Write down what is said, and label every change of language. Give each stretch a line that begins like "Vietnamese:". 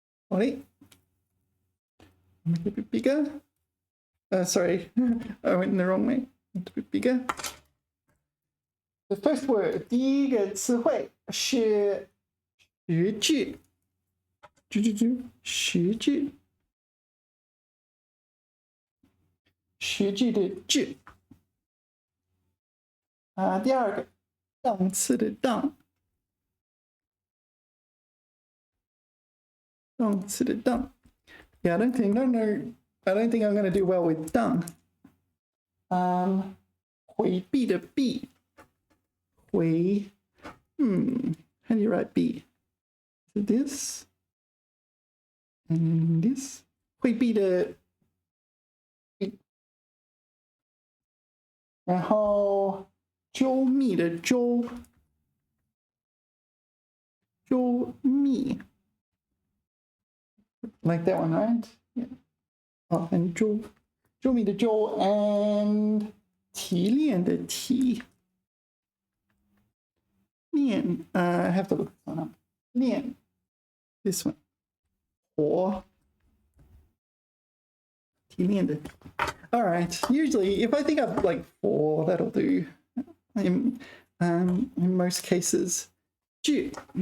English: Wait, make it a bit bigger. Sorry, I went in the wrong way. Make it a bit bigger. The first word,
Chinese: 第一个词汇是实质。实质。实质的质。第二个，档次的档。档次的档。
English: Yeah, I don't think I'm going to do well with 档。
Chinese: 回避的避。
English: 回，how do you write B? Is it this?
Chinese: and this 会闭的闭，然后周密的周，周密
English: like that one, right? Yeah.
Chinese: Oh, and 周密的周 and 提炼的提。
English: 炼 I have to look this one up. 炼 this one.
Chinese: 火提炼的。
English: All right. Usually, if I think of like 4, that'll do. In most cases, 质.